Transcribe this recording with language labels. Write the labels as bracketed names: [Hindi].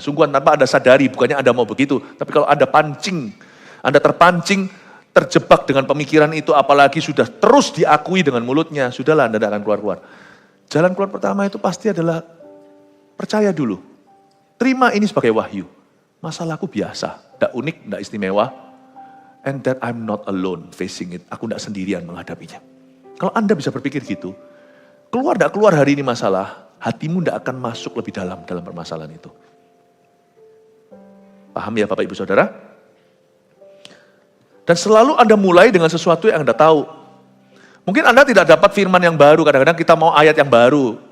[Indonesian] Sungguhan tanpa Anda sadari, bukannya Anda mau begitu. Tapi kalau Anda terpancing, terjebak dengan pemikiran itu, apalagi sudah terus diakui dengan mulutnya, sudahlah Anda tidak akan keluar-keluar. Jalan keluar pertama itu pasti adalah percaya dulu. Terima ini sebagai wahyu. Masalahku biasa, tidak unik, tidak istimewa. [English] And that I'm not alone facing it. [Indonesian] Aku tidak sendirian menghadapinya. Kalau Anda bisa berpikir gitu, tidak keluar hari ini masalah, hatimu tidak akan masuk lebih dalam permasalahan itu. Paham ya Bapak Ibu Saudara? Dan selalu Anda mulai dengan sesuatu yang Anda tahu. Mungkin Anda tidak dapat firman yang baru, kadang-kadang kita mau ayat yang baru.